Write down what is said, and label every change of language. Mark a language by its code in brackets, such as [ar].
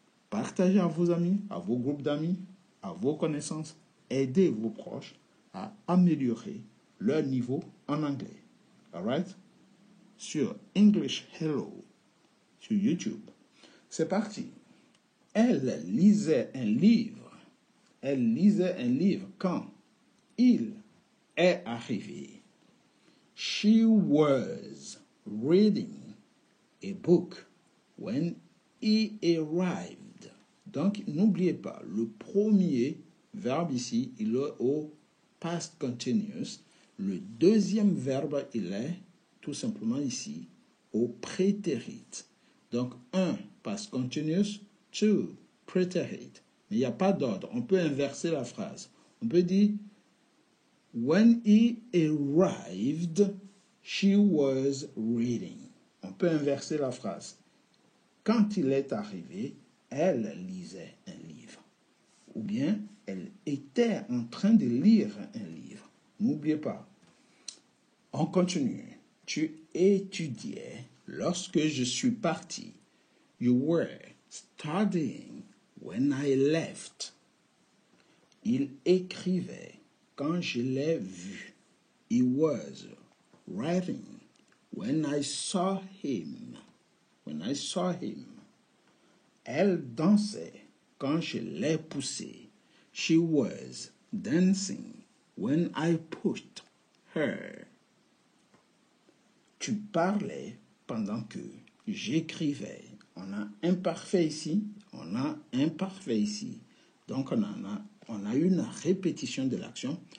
[fr] Partagez à vos amis, à vos groupes d'amis, à vos connaissances, aidez vos proches à améliorer leur niveau en anglais. [en] Alright? [fr] Sur English Hello, sur YouTube. C'est parti. Elle lisait un livre. Elle lisait un livre quand il est arrivé. [en] She was reading a book when he arrived. [fr] Donc, n'oubliez pas, le premier verbe ici, il est au past continuous. Le deuxième verbe, il est tout simplement ici au prétérit. Donc, un, past continuous, [en] two, [fr] prétérit. Mais il n'y a pas d'ordre. On peut inverser la phrase. On peut dire, [en] when he arrived, she was reading. [fr] On peut inverser la phrase. Quand il est arrivé, elle lisait un livre. Ou bien, elle était en train de lire un livre. N'oubliez pas. On continue. Tu étudiais lorsque je suis parti. [en] You were studying when I left. [fr] Il écrivait quand je l'ai vu. [en] He was writing when I saw him. When I saw him. [fr] Elle dansait quand je l'ai poussée. [en] She was dancing when I pushed her. [fr] Tu parlais pendant que j'écrivais. On a imparfait ici, on a imparfait ici. Donc, on a une répétition de l'action.